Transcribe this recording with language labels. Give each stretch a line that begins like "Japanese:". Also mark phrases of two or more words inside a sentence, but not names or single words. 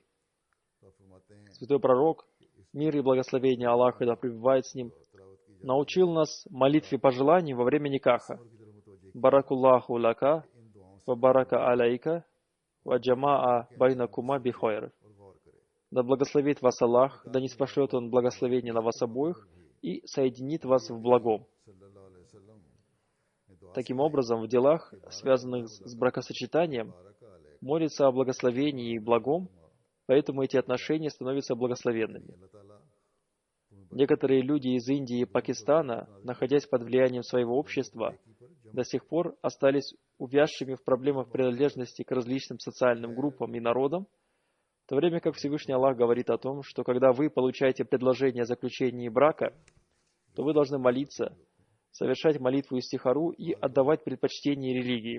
Urdu: تو فرماتے ہیں
Russian: Святой пророк, мир и благословение Аллаха да пребывает с ним,
Urdu: تلاوت کی
Russian: научил нас молитве пожеланий во время никаха.
Urdu: کی طرف متوجہ
Arabic: بارك الله لك,
Urdu: ان دعاؤں سے
Arabic: وبارك عليك وجمع بينكما بخير.
Urdu: اور غور کرے
Russian: Да благословит вас Аллах, да не спошлет Он благословение на вас обоих и соединит вас в благом.
Arabic: صلى الله عليه وسلم
Urdu: نے دعا
Russian: Таким образом, в делах, связанных с бракосочетанием,
Arabic: بارك عليه
Russian: молится о благословении и благом, поэтому эти отношения становятся благословенными.
Urdu: اللہ تعالیٰ
Russian: Некоторые люди из Индии и Пакистана, находясь под влиянием своего общества, до сих пор остались увязшими в проблемах принадлежности к различным социальным группам и народам, то время как Всевышний Аллах говорит о том, что когда вы получаете предложение о заключении брака, то вы должны молиться, совершать молитву истихару и отдавать предпочтение религии.